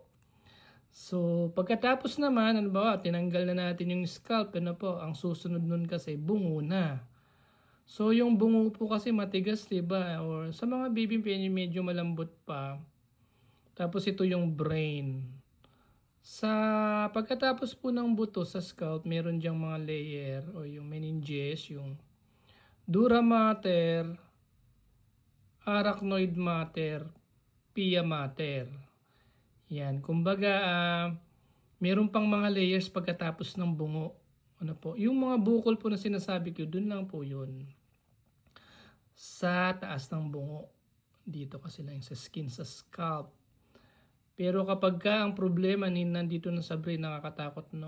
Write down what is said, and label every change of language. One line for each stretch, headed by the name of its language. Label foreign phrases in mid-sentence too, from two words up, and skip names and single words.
Filipino: So pagkatapos naman, ano ba, tinanggal na natin yung scalp, ano po, ang susunod nun kasi bungo na. So yung bungo po kasi matigas, 'di ba? Or sa mga baby medyo malambot pa. Tapos ito yung brain. Sa pagkatapos po ng buto sa scalp, meron diyang mga layer o yung meninges, yung
Latin: dura mater, arachnoid mater, pia mater.
Filipino: Yan, kumbaga meron pang mga layers pagkatapos ng bungo. Ano po? Yung mga bukol po na sinasabi ko, dun lang po 'yun. Sa taas ng bungo. Dito kasi lang sa skin, sa scalp. Pero kapag ka ang problema nandito na sa brain, nakakatakot, no?